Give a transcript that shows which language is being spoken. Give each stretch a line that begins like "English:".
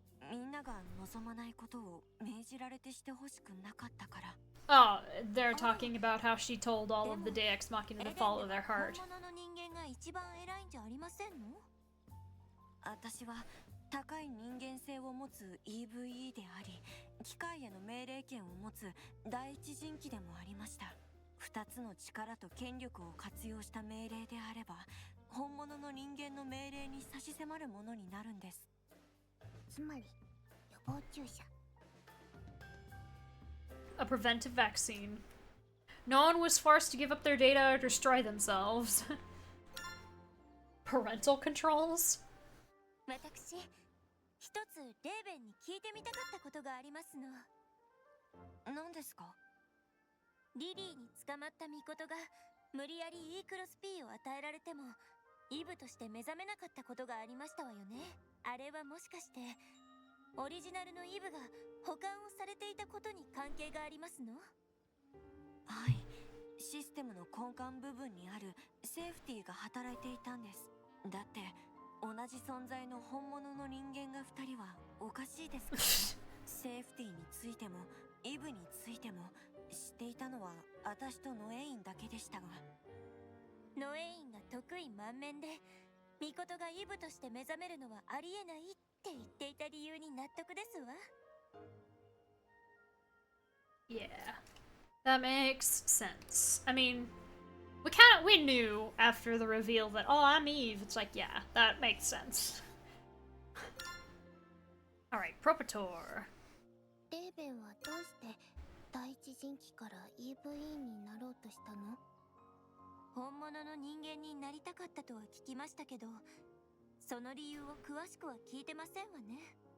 Japanese: みんなが望まないことを命じられてしてほしくなかったから。
English: Oh, they're talking about how she told all of the Deus Machina to follow their heart.
Japanese: 本物の人間が一番偉いんじゃありませんの？私は高い人間性を持つ EVE であり、機械への命令権を持つ第一人機でもありました。二つの力と権力を活用した命令であれば、本物の人間の命令に差し迫るものになるんです。つまり予防注射。
English: A preventive vaccine. No one was forced to give up their data or destroy themselves. Parental controls?
Japanese: 私、一つレーベンに聞いてみたかったことがありますの。何ですか？リリーに捕まった巫女が無理やり E クロス P を与えられてもイブとして目覚めなかったことがありましたわよね。あれはもしかしてオリジナルのイブが保管をされていたことに関係がありますの？はい、システムの根幹部分にあるセーフティーが働いていたんです。だって同じ存在の本物の人間が2人はおかしいですからね。セーフティーについてもイブについても知っていたのは私とノエインだけでしたが、ノエインが得意満面でミコトがイブとして目覚めるのはありえないって言っていた理由に納得ですわ。
English: Yeah. That makes sense. I mean, we knew after the reveal that, oh, I'm Eve. It's like, yeah, that makes sense. Alright, Propator.
Japanese: レーベンはどうして第一人機から EVE になろうとしたの？本物の人間になりたかったとは聞きましたけど、その理由を詳しくは聞いてませんわね。